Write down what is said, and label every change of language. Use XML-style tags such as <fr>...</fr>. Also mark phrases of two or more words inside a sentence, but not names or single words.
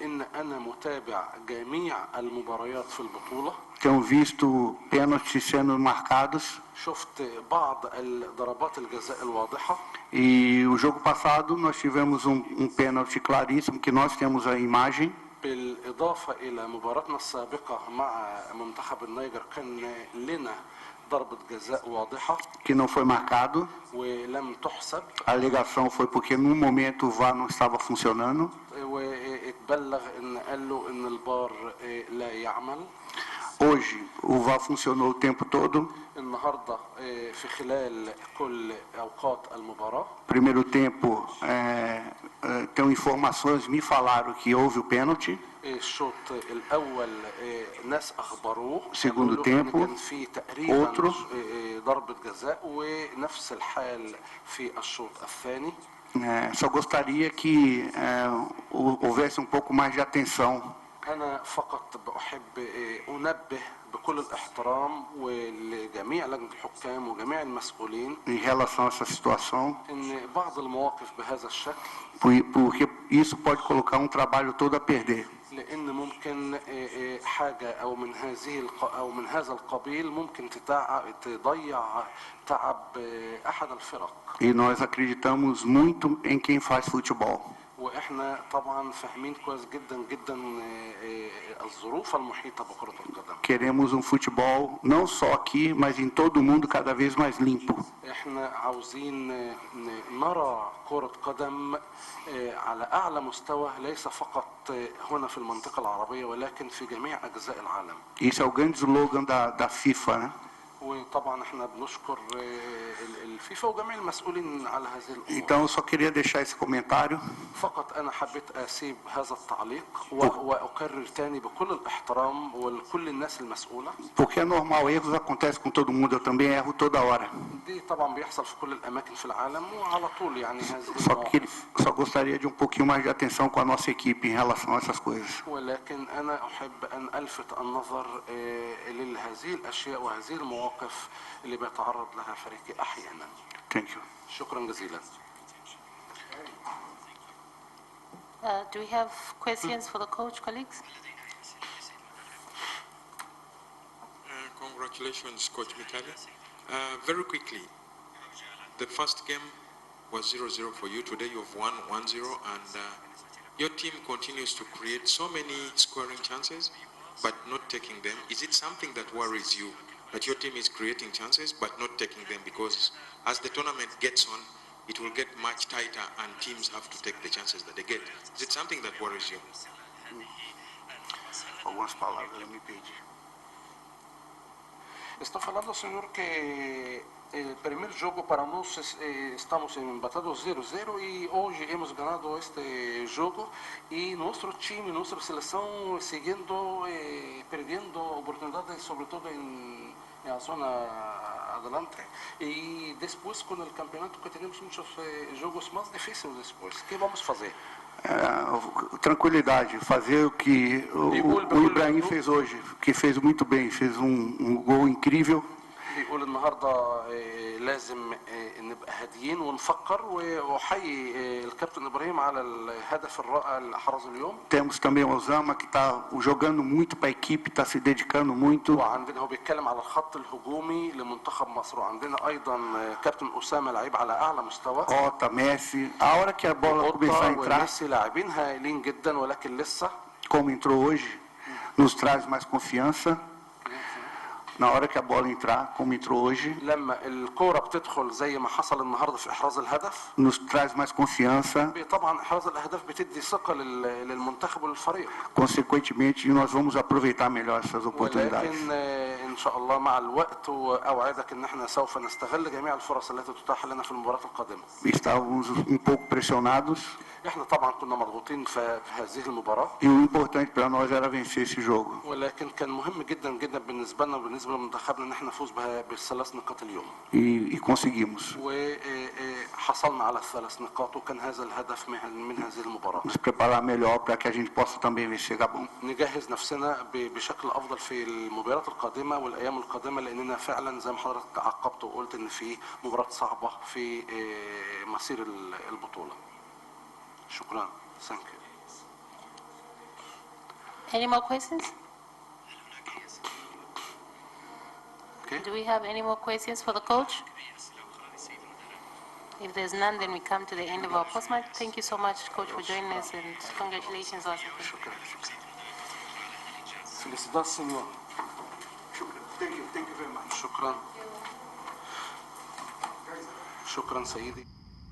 <pt>Tenho visto pênaltis sendo marcados. E o jogo passado nós tivemos um pênalti claríssimo que nós temos a imagem.</pt> <ar>بالإضافة إلى مباراتنا السابقة مع منتخب النيجر كان لنا ضربة جزاء واضحة</ar> <pt>que não foi marcado.</pt> <ar>ولم تحسب.</ar> <pt>A alegação foi porque no momento o VAR não estava funcionando.</pt> <ar>واتبلغ إن قالوا إن البار لا يعمل.</ar> <pt>Hoje o VAR funcionou o tempo todo.</pt> <ar>النهارده في خلال كل أوقات المباراة.</ar> <pt>Primeiro tempo, tenho informações, me falaram que houve o pênalti. Segundo tempo, outro. Só gostaria que houvesse um pouco mais de atenção.</pt> <ar>أنا فقط بحب أنبه بكل الاحترام ولجميع لجنة الحكام وجميع المسؤولين</ar> <pt>em relação a essa situação</pt> <ar>إن بعض المواقف بهذا الشكل</ar> <pt>porque isso pode colocar trabalho todo a perder.</pt> <ar>لأن ممكن حاجة أو من هذا القبيل ممكن تضيع تعب أحد الفرق.</ar> <pt>E nós acreditamos muito em quem faz futebol.</pt> <ar>واحنا طبعا فاهمين كويس جدا جدا الظروف المحيطه بكره القدم.</ar> <pt>Queremos futebol não só aqui, mas em todo o mundo cada vez mais limpo.</pt> <ar>احنا عاوزين نرى كره قدم على اعلى مستوى ليس فقط هنا في المنطقه العربيه ولكن في جميع اجزاء العالم.</ar> <pt>Isso é o grande slogan da FIFA, né?</pt> <ar>وطبعا احنا بنشكر الفيفا وجميع المسؤولين على هذه الامور.</ar> <pt>Então eu só queria deixar esse comentário.</pt> <ar>فقط انا حبيت اسيب هذا التعليق واكرر تاني بكل الاحترام ولكل الناس المسؤوله.</ar> <pt>Porque é normal, erros acontecem com todo mundo, eu também erro toda hora.</pt> <ar>دي طبعا بيحصل في كل الاماكن في العالم وعلى طول يعني هذه المواقف.</ar> <pt>Só gostaria de pouquinho mais de atenção com a nossa equipe em relação a essas coisas.</pt> <ar>ولكن انا احب ان الفت النظر لهذه الاشياء وهذه المواقف اللي بيتعرض لها فريقي احيانا.</ar> <en>Thank you.</en> <ar>شكرا جزيلا.</ar> <en>Do we have questions for the coach, colleagues? Congratulations, Coach Mikali. Very quickly, the first game was 0-0 for you. Today you've won 1-0, and your team continues to create so many scoring chances, but not taking them. Is it something that worries you, that your team is creating chances, but not taking them? Because as the tournament gets on, it will get much tighter, and teams have to take the chances that they get. Is it something that worries you?</en> <pt>Algumas palavras, ele me pede. Estou falando, senhor, que o primeiro jogo para nós estamos empatados 0-0 e hoje</pt> <es>hemos ganado este</es> <pt>jogo e nosso time, nossa seleção seguindo perdendo oportunidades, sobretudo em a zona adelante. E depois com o campeonato que temos muitos jogos mais difíceis depois. O que vamos fazer? Tranquilidade, fazer o que o Ibrahim fez hoje, que fez muito bem, fez gol incrível.</pt> <ar>بيقول النهارده لازم نبقى هاديين ونفكر وحيي الكابتن ابراهيم على الهدف الرائع اللي احرزه اليوم.</ar> <pt>Temos também o Osama que está jogando muito para a equipe, está se dedicando muito.</pt> <ar>وعندنا هو بيتكلم على الخط الهجومي لمنتخب مصر وعندنا ايضا كابتن اسامه لعيب على اعلى مستوى.</ar> <pt>Ota, Messi, a hora que a bola começar a entrar.</pt> <ar>ميسي لاعبين هايلين جدا ولكن لسه.</ar> <pt>Como entrou hoje, nos traz mais confiança. Na hora que a bola entrar, como entrou hoje,</pt> <ar>لما الكرة بتدخل زي ما حصل النهارده في احراز الهدف</ar> <pt>nos traz mais confiança.</pt> <ar>طبعا احراز الاهداف بتدي ثقة للمنتخب وللفريق.</ar> <pt>Consequentemente, nós vamos aproveitar melhor essas oportunidades.</pt> <ar>ولكن ان شاء الله مع الوقت واوعدك ان احنا سوف نستغل جميع الفرص التي تتاح لنا في المباريات القادمة.</ar> <pt>Estávamos pouco pressionados.</pt> <ar>احنا طبعا كنا مضغوطين في هذه المباراة.</ar> <pt>E o importante para nós era vencer esse jogo.</pt> <ar>ولكن كان مهم جدا جدا بالنسبة لنا وبالنسبة لمنتخبنا ان احنا نفوز بالثلاث نقاط اليوم.</ar> <pt>E conseguimos.</pt> <ar>وحصلنا على الثلاث نقاط وكان هذا الهدف من هذه المباراة.</ar> <pt>Nos preparar melhor para que a gente possa também vencer Gabon.</pt> <ar>نجهز نفسنا بشكل افضل في المباريات القادمة والايام القادمة لاننا فعلا زي ما حضرتك عقبت وقلت ان في مباراة صعبة في مسير البطولة. شكرا.</ar> <en>Thank you. Any more questions? Okay. Do we have any more questions for the coach? If there's none, then we come to the end of our post-match. Thank you so much, Coach, for joining us, and congratulations once again.</en> <pt>Felicidades, senhor.</pt> <en>Thank you very much.</en> <ar>شكرا. شكرا سيدي.</ar>